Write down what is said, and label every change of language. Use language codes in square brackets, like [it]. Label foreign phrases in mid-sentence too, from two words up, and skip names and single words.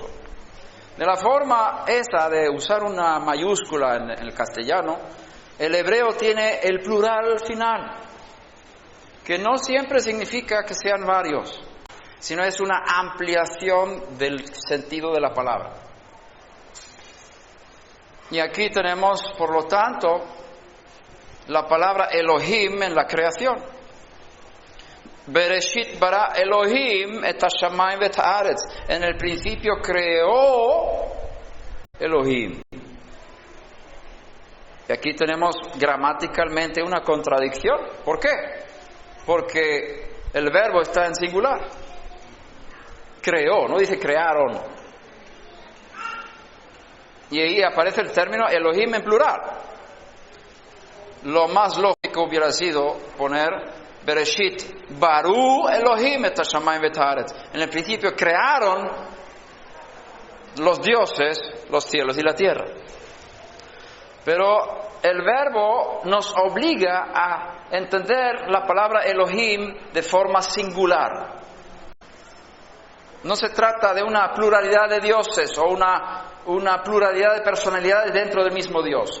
[es] De la forma esa de usar una mayúscula en el castellano, el hebreo tiene el plural final, que no siempre significa que sean varios, sino es una ampliación del sentido de la palabra. Y aquí tenemos, por lo tanto, la palabra Elohim en la creación. [he] בראשית ברא אלהים את השמים ואת הארץ. [es] En el principio creó Elohim. Y aquí tenemos gramaticalmente una contradicción. ¿Por qué? Porque el verbo está en singular. Creó, no dice crearon. Y ahí aparece el término Elohim en plural. Lo más lógico hubiera sido poner [he] בראשית בראו אלהים את השמים ואת הארץ. [es] En el principio crearon los dioses, los cielos y la tierra. Pero el verbo nos obliga a entender la palabra Elohim de forma singular. No se trata de una pluralidad de dioses o una pluralidad de personalidades dentro del mismo Dios.